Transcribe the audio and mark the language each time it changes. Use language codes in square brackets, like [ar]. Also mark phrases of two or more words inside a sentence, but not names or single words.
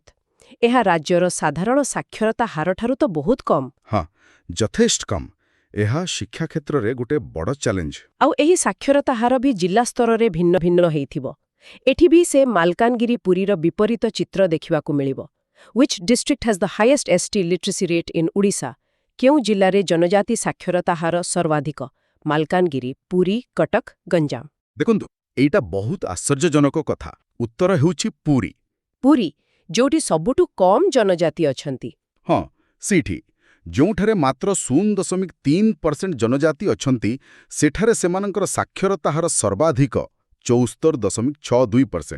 [or] ଏହା ରାଜ୍ୟର ସାଧାରଣ ସାକ୍ଷରତା ହାରଠାରୁ ତ ବହୁତ କମ୍। ହଁ, ଯଥେଷ୍ଟ କମ୍। ଏହା ଶିକ୍ଷା କ୍ଷେତ୍ରରେ ଗୋଟେ ବଡ଼ ଚ୍ୟାଲେଞ୍ଜ। ଆଉ ଏହି ସାକ୍ଷରତା ହାର ବି ଜିଲ୍ଲା ସ୍ତରରେ ଭିନ୍ନ ଭିନ୍ନ ହେଇଥିବ। ଏଠି ବି ସେ ମାଲକାନଗିରି ପୁରୀର ବିପରୀତ ଚିତ୍ର ଦେଖିବାକୁ ମିଳିବ। [en] Which district has the highest ST literacy rate in Odisha? [or] କେଉଁ ଜିଲ୍ଲାରେ ଜନଜାତି ସାକ୍ଷରତା ହାର ସର୍ବାଧିକ? ମାଲକାନଗିରି, ପୁରୀ, କଟକ, ଗଞ୍ଜାମ। ଦେଖନ୍ତୁ, ଏଇଟା ବହୁତ ଆଶ୍ଚର୍ଯ୍ୟଜନକ କଥା। ଉତ୍ତର ହେଉଛି ପୁରୀ। ପୁରୀ, ଯୋଉଠି ସବୁଠୁ କମ୍ ଜନଜାତି ଅଛନ୍ତି। ହଁ, ସେଇଠି ଯେଉଁଠାରେ ମାତ୍ର 0.3% ଜନଜାତି ଅଛନ୍ତି, ସେଠାରେ ସେମାନଙ୍କର ସାକ୍ଷରତା ହାର ସର୍ବାଧିକ 74.62%।